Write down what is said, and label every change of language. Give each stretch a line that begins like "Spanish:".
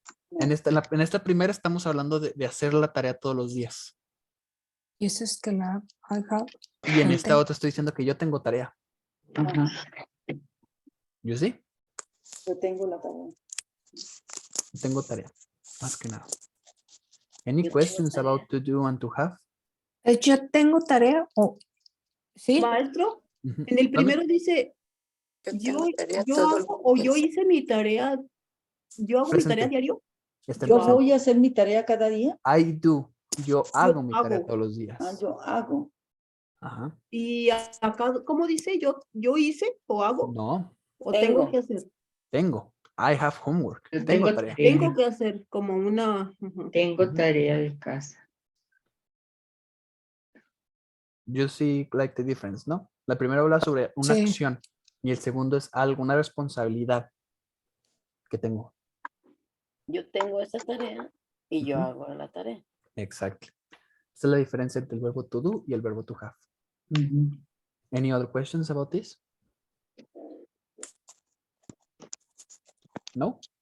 Spanish: En esta primera estamos hablando de hacer la tarea todos los días. Y eso es que la
English: I have.
Spanish: Y en esta otra estoy diciendo que yo tengo tarea. ¿Yo sí? Yo tengo la tarea. Tengo tarea, más que nada.
English: Any questions about to do and to have?
Spanish: Yo tengo tarea o sí. Maestro, en el primero dice yo hago o yo hice mi tarea. Yo hago mi tarea diario. Yo voy a hacer mi tarea cada día.
English: I do.
Spanish: Yo hago mi tarea todos los días. Yo hago. Ajá. Y acá, ¿cómo dice? ¿Yo hice o hago? No. ¿O tengo que hacer? Tengo.
English: I have homework.
Spanish: Tengo tarea. Tengo que hacer como una... Tengo tarea de casa.
English: You see like the difference, ¿no?
Spanish: La primera habla sobre una acción y el segundo es alguna responsabilidad que tengo. Yo tengo esa tarea y yo hago la tarea. Exacto. Esa es la diferencia entre el verbo to do y el verbo to have.
English: Any other questions about this? No?